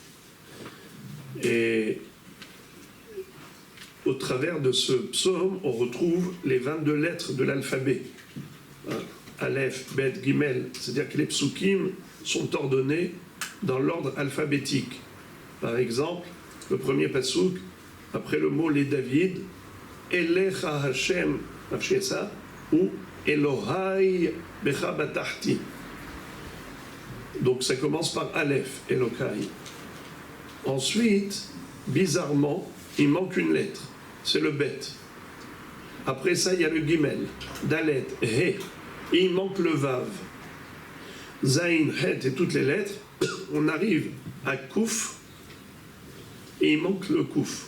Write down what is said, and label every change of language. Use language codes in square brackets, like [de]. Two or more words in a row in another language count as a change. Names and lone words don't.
[fr] Et au travers de ce psaume, on retrouve les 22 lettres de l'alphabet. Aleph, Bet, Gimel, c'est-à-dire que les psukim sont ordonnés dans l'ordre alphabétique. Par exemple, le premier pasouk, après le mot les David, [he] אליך השם נפשי אשא, [fr] ou [he] אלוהי בך בטחתי. [fr] Donc ça commence par Aleph, Elokai. Ensuite, bizarrement, il manque une lettre, c'est le Bet. Après ça, il y a le Gimel, Dalet, He, et il manque le Vav. Zain, Het et toutes les lettres, on arrive à Kouf, et il manque le Kouf.